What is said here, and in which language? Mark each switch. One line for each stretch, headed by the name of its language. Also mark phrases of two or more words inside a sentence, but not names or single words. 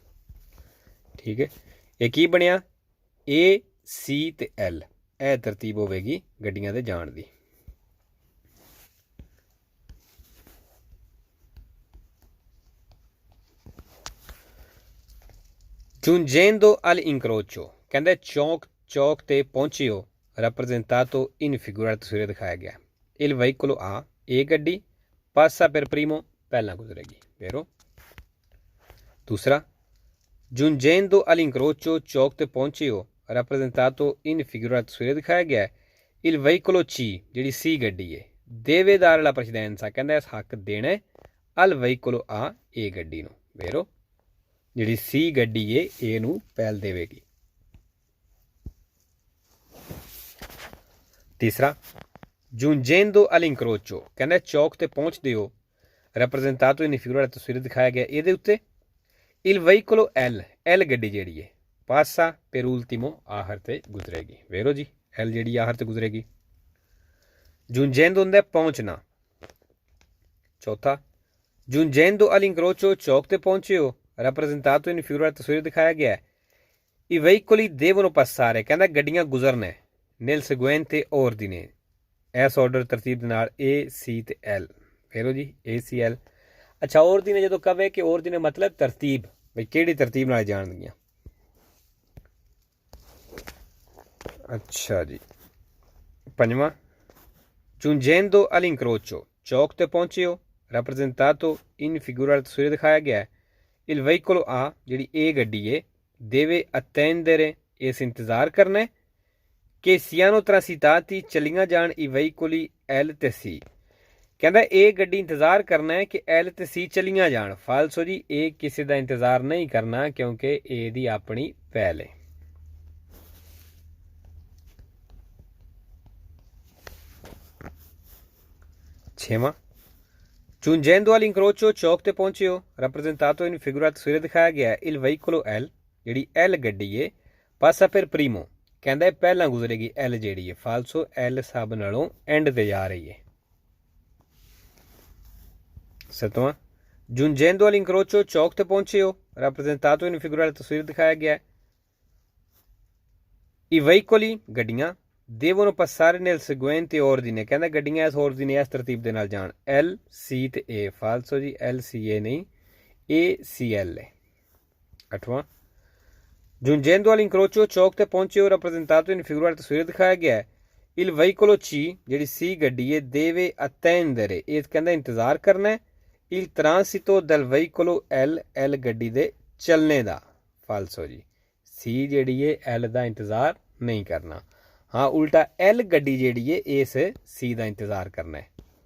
Punjabi: ਠੀਕ ਹੈ, ਇਹ ਕੀ ਬਣਿਆ, ਏ ਸੀ ਤੇ ਐਲ, ਇਹ ਤਰਤੀਬ ਹੋਵੇਗੀ ਗੱਡੀਆਂ ਦੇ ਜਾਣ ਦੀ।
Italian: Giungendo all'incrocio,
Punjabi: ਕਹਿੰਦਾ ਚੌਕ ਤੇ ਪਹੁੰਚਿਓ,
Italian: rappresentato in figura
Punjabi: ਤਸਵੀਰ ਦਿਖਾਇਆ ਗਿਆ।
Italian: Il veicolo A,
Punjabi: ਇਹ ਗੱਡੀ
Italian: passa per primo,
Punjabi: ਪਹਿਲਾਂ ਗੁਜ਼ਰੇਗੀ। vero? ਦੂਸਰਾ,
Italian: giungendo all'incrocio,
Punjabi: ਚੌਕ ਤੇ ਪਹੁੰਚਿਓ,
Italian: rappresentato in figura
Punjabi: ਤਸਵੀਰ ਦਿਖਾਇਆ ਗਿਆ।
Italian: Il veicolo C,
Punjabi: ਜਿਹੜੀ ਸੀ ਗੱਡੀ ਹੈ,
Italian: deve dare la precedenza,
Punjabi: ਕਹਿੰਦਾ ਇਸ ਹੱਕ ਦੇਣਾ
Italian: al veicolo A,
Punjabi: ਇਹ ਗੱਡੀ ਨੂੰ। vero? ਜਿਹੜੀ ਸੀ ਗੱਡੀ ਹੈ ਇਹਨੂੰ ਪਹਿਲ ਦੇਵੇਗੀ। ਤੀਸਰਾ,
Italian: giungendo all'incrocio,
Punjabi: ਕਹਿੰਦਾ ਚੌਕ ਤੇ ਪਹੁੰਚਦੇ ਹੋ,
Italian: rappresentato in figura
Punjabi: ਤਸਵੀਰ ਦਿਖਾਇਆ ਗਿਆ ਇਹਦੇ ਉੱਤੇ।
Italian: il veicolo L, L
Punjabi: ਗੱਡੀ ਜਿਹੜੀ ਹੈ
Italian: passa per ultimo,
Punjabi: ਆਖਰ ਤੇ ਗੁਜ਼ਰੇਗੀ। ਵੇਰੋ ਜੀ, L ਜਿਹੜੀ ਆਖਰ ਤੇ ਗੁਜ਼ਰੇਗੀ। giungendo ਹੁੰਦਾ ਪਹੁੰਚਣਾ। ਚੌਥਾ,
Italian: giungendo all'incrocio,
Punjabi: ਚੌਕ ਤੇ ਪਹੁੰਚੇ ਹੋ,
Italian: rappresentato in figura
Punjabi: ਤਸਵੀਰ ਦਿਖਾਇਆ ਗਿਆ।
Italian: i veicoli devono passare,
Punjabi: ਕਹਿੰਦਾ ਗੱਡੀਆਂ ਗੁਜ਼ਰਨਾ
Italian: nel seguente ordine,
Punjabi: ਇਸ ਆਰਡਰ ਤਰਤੀਬ ਦੇ ਨਾਲ A, C ਤੇ L। ਫੇਰੋ ਜੀ, A, C, L। ਅੱਛਾ, ordine ਜਦੋਂ ਕਵੇ ਕਿ ordine ਮਤਲਬ ਤਰਤੀਬ, ਬਈ ਕਿਹੜੀ ਤਰਤੀਬ ਨਾਲ ਜਾਣਗੀਆਂ। ਅੱਛਾ ਜੀ, ਪੰਜਵਾਂ,
Italian: giungendo all'incrocio,
Punjabi: ਚੌਕ ਤੇ ਪਹੁੰਚੇ ਹੋ,
Italian: rappresentato in figura
Punjabi: ਤਸਵੀਰ ਦਿਖਾਇਆ ਗਿਆ।
Italian: il veicolo A,
Punjabi: ਜਿਹੜੀ A ਗੱਡੀ ਹੈ,
Italian: deve attendere,
Punjabi: ਇਸ ਇੰਤਜ਼ਾਰ ਕਰਨਾ ਕਿ
Italian: siano transitati,
Punjabi: ਚਲੀਆਂ ਜਾਣ
Italian: i veicoli L
Punjabi: ਤੇ C, ਕਹਿੰਦਾ ਇਹ ਗੱਡੀ ਇੰਤਜ਼ਾਰ ਕਰਨਾ ਹੈ ਕਿ L ਤੇ C ਚਲੀਆਂ ਜਾਣ। ਫਾਲਸੋ ਜੀ, ਇਹ ਕਿਸੇ ਦਾ ਇੰਤਜ਼ਾਰ ਨਹੀਂ ਕਰਨਾ ਕਿਉਂਕਿ A ਦੀ ਆਪਣੀ ਪਹਿਲ ਹੈ। ਛੇਵਾਂ,
Italian: giungendo all'incrocio,
Punjabi: ਚੌਕ ਤੇ ਪਹੁੰਚੇ ਹੋ,
Italian: rappresentato in figura
Punjabi: ਤਸਵੀਰ ਦਿਖਾਇਆ ਗਿਆ।
Italian: il veicolo L,
Punjabi: ਜਿਹੜੀ L ਗੱਡੀ ਹੈ,
Italian: passa per primo,
Punjabi: ਕਹਿੰਦਾ ਪਹਿਲਾਂ ਗੁਜ਼ਰੇਗੀ L ਜਿਹੜੀ ਹੈ। ਫਾਲਸੋ L ਸਭ ਨਾਲੋਂ ਐਂਡ ਤੇ ਜਾ ਰਹੀ ਹੈ। ਸੱਤਵਾਂ,
Italian: giungendo all'incrocio,
Punjabi: ਚੌਕ ਤੇ ਪਹੁੰਚੇ ਹੋ,
Italian: rappresentato in figura
Punjabi: ਤਸਵੀਰ ਦਿਖਾਇਆ ਗਿਆ।
Italian: i veicoli, ਗੱਡੀਆਂ, devono passare nel seguente ordine,
Punjabi: ਕਹਿੰਦਾ ਗੱਡੀਆਂ ਇਸ ordine, ਇਸ ਤਰਤੀਬ ਦੇ ਨਾਲ ਜਾਣ। L, C ਤੇ A। ਫਾਲਸੋ ਜੀ, L, C, A ਨਹੀਂ, A, C, L ਹੈ। ਅੱਠਵਾਂ,
Italian: giungendo all'incrocio,
Punjabi: ਚੌਕ ਤੇ ਪਹੁੰਚੇ ਹੋ,
Italian: rappresentato in figura
Punjabi: ਤਸਵੀਰ ਦਿਖਾਇਆ ਗਿਆ।
Italian: il veicolo C,
Punjabi: ਜਿਹੜੀ C ਗੱਡੀ ਹੈ,
Italian: deve attendere,
Punjabi: ਇਹ ਕਹਿੰਦਾ ਇੰਤਜ਼ਾਰ ਕਰਨਾ।
Italian: il transito del veicolo L, L
Punjabi: ਗੱਡੀ ਦੇ ਚੱਲਣੇ ਦਾ। ਫਾਲਸੋ ਜੀ, C ਜਿਹੜੀ ਹੈ L ਦਾ ਇੰਤਜ਼ਾਰ ਨਹੀਂ ਕਰਨਾ। ਹਾਂ, ਉਲਟਾ L ਗੱਡੀ ਜਿਹੜੀ ਹੈ ਇਸ C ਦਾ ਇੰਤਜ਼ਾਰ ਕਰਨਾ ਹੈ।